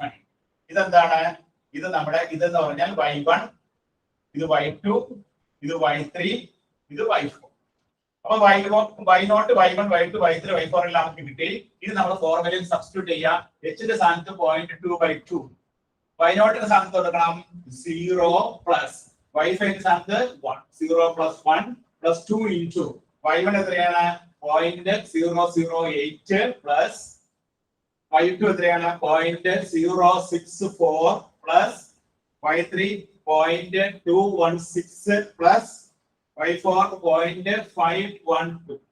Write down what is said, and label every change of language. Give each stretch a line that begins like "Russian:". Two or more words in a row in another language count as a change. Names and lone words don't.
Malayalam: ഇതെന്താണ്? ഇത് നമ്മുടെ ഇതെന്ന് പറഞ്ഞാൽ y1, ഇത് y2, ഇത് y3, ഇത് y4. അപ്പൊ y0 y1 y2 y3 y4 എല്ലാം നമുക്ക് കിട്ടി. ഇത് നമ്മൾ ഫോർമുലയിൽ സബ്സ്റ്റിറ്റ്യൂട്ട് ചെയ്യാം. h ന്റെ സ്ഥാനത്ത് 0.2/2, y0 ന്റെ സ്ഥാനത്ത് കൊടുക്കണം 0 പ്ലസ് y5 ന്റെ സ്ഥാനത്ത് 1.
English: 0 plus 1 plus 2 into y1 എത്രയാണ്?
Malayalam: 0.008 പ്ലസ് y2 എത്രയാണ്? 0.064 പ്ലസ് y3 0.216 പ്ലസ് y4 0.512.